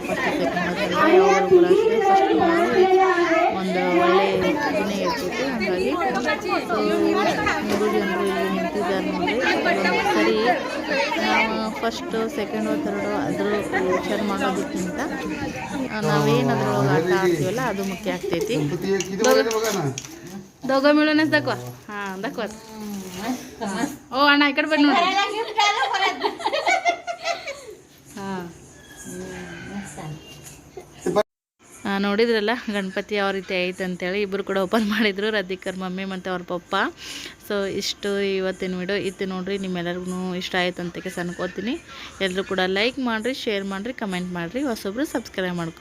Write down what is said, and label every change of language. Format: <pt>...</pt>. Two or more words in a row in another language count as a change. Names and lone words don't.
<en>first second</en> <kn>ಯಾವಾಗ ಕೂಡ ಅಷ್ಟೇ ಫಸ್ಟ್ ಒಂದು ಒಳ್ಳೆ ಇದನ್ನೇ ಇರ್ತಿತ್ತು. ಹಾಗಾಗಿ ಸೊ 3 ಜನರು ಇಲ್ಲಿ ನಿಂತಿದ್ದಾರೆ ನೋಡ್ರಿ. ಸರಿ</kn> <en>first second 3rd</en> <kn>ಅದ್ರ ವಿಚಾರ ಮಾಡೋದಕ್ಕಿಂತ ನಾವೇನದ್ರೊಳಗೆ ಆಟ ಆಡ್ತೀವಲ್ಲ ಅದು ಮುಖ್ಯ ಆಗ್ತೈತಿ.</kn> <mr>दोघं मिळूनच दाखवा. हां दाखवा. ओ अण्णा इकडे पण</mr> <kn>ನೋಡಿ. ನೋಡಿದ್ರಲ್ಲ ಗಣಪತಿ ಯಾವ ರೀತಿ ಐತೆ ಅಂತೇಳಿ. ಇಬ್ಬರು ಕೂಡ ಓಪನ್ ಮಾಡಿದರು, ರಾಧಿಕಾ ಮಮ್ಮಿ ಮತ್ತು ಅವ್ರ ಪಪ್ಪ. ಸೊ ಇಷ್ಟು ಇವತ್ತಿನ ವಿಡಿಯೋ ಇತ್ತು ನೋಡಿರಿ. ನಿಮ್ಮೆಲ್ಲರಿಗೂ ಇಷ್ಟ ಆಯ್ತು ಅಂತ ಅನ್ಕೋತೀನಿ. ಎಲ್ಲರೂ ಕೂಡ ಲೈಕ್ ಮಾಡಿರಿ, ಶೇರ್ ಮಾಡಿರಿ, ಕಮೆಂಟ್ ಮಾಡಿರಿ, ಹೊಸೊಬ್ರು ಸಬ್ಸ್ಕ್ರೈಬ್ ಮಾಡ್ಕೊರಿ.</kn>